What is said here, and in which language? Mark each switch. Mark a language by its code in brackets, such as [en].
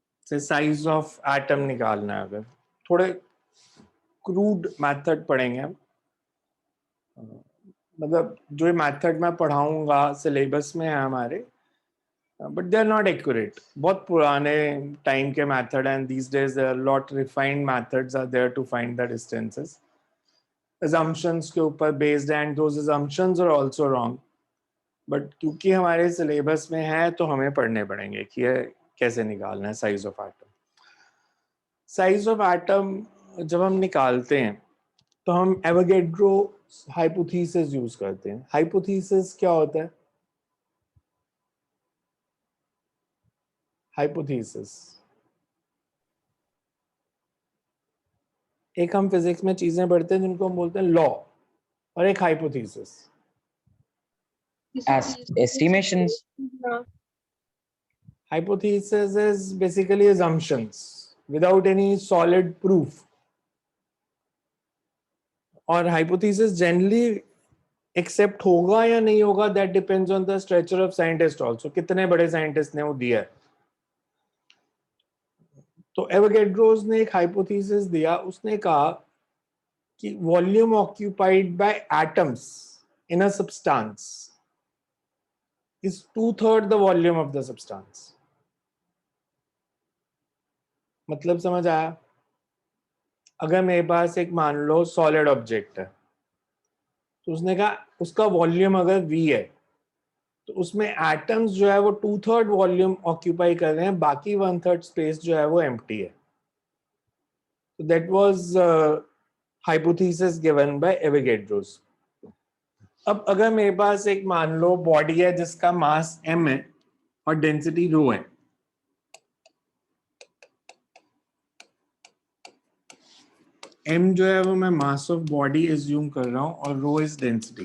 [hi] से size of atom निकालना है, अगर थोड़े crude method पढ़ेंगे हम, मतलब जो मेथड मैं पढ़ाऊंगा सिलेबस में है हमारे, [en] But they are not accurate. [hi] बहुत पुराने टाइम के मेथड हैं. [en] These days there are lot refined methods are there to find the distances. assumptions [hi] के ऊपर [en] based and those assumptions are also wrong. [hi] But क्योंकि हमारे सिलेबस में है तो हमें पढ़ने पड़ेंगे कि ये कैसे निकालना है [en] Size of atom. [hi] Size of atom जब हम निकालते हैं तो हम एवोगैड्रो हाइपोथेसिस यूज करते हैं. हाइपोथेसिस क्या होता है? हाइपोथेसिस एक हम फिजिक्स में चीजें पढ़ते हैं जिनको हम बोलते हैं लॉ, और एक hypothesis. [en] Estimations. Hypothesis is basically assumptions without any solid proof. [hi] और hypothesis generally accept होगा या नहीं होगा, [en] that depends on the stature of scientist also. [hi] कितने बड़े scientist ने वो दिया है. तो एवोगैड्रोस ने एक हाइपोथेसिस दिया. उसने कहा कि [en] Volume occupied by atoms in a substance is 2/3 the volume of the substance. [hi] मतलब समझ आया? अगर मेरे पास एक मान लो सॉलिड ऑब्जेक्ट है, तो उसने कहा उसका वॉल्यूम अगर v है तो उसमें एटम्स जो है वो 2/3 वॉल्यूम ऑक्यूपाई कर रहे हैं, बाकी 1/3 स्पेस जो है वो एम्प्टी है. [en] So that was hypothesis given by Avogadros. [hi] अब अगर मेरे पास एक मान लो बॉडी है जिसका मास m है और डेंसिटी रो है, m जो है वो मैं मास ऑफ बॉडी एज्यूम कर रहा हूं और [en] Rho is density.